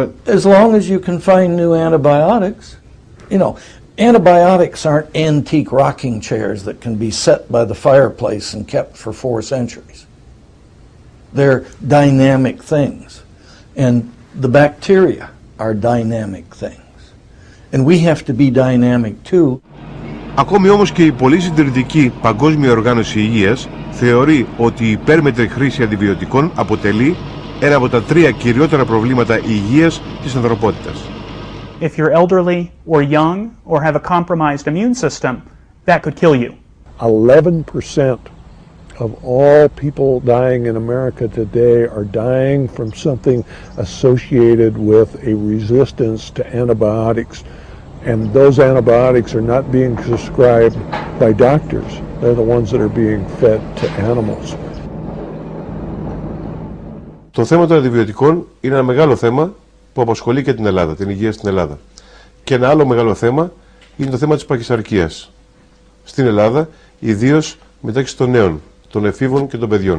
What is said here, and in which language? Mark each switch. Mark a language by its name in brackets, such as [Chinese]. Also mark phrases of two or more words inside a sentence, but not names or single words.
[English] As long as you can find new antibiotics, you know, antibiotics aren't antique rocking chairs that can be set by the fireplace and kept for 4 centuries. They're dynamic things, and the bacteria are dynamic things. And we have to be dynamic too. [Greek] Ακόμη όμως και η πολύ συντηρητική Παγκόσμια Οργάνωση Υγείας θεωρεί ότι η υπέρμετρη χρήση αντιβιωτικών αποτελεί ένα από τα 3 κυριότερα προβλήματα υγείας της ανθρωπότητας. [English] If you're elderly or young or have a compromised immune system, that could kill you. 11% of all people dying in America today are dying from something associated with a resistance to antibiotics. And those antibiotics are not being prescribed by doctors. They're the ones that are being fed to animals. [Greek] Το θέμα των αντιβιωτικών είναι ένα μεγάλο θέμα που απασχολεί και την Ελλάδα, την υγεία στην Ελλάδα. Και ένα άλλο μεγάλο θέμα είναι το θέμα της παχυσαρκίας. Στην Ελλάδα, ιδίως μεταξύ των νέων, των εφήβων και των παιδιών.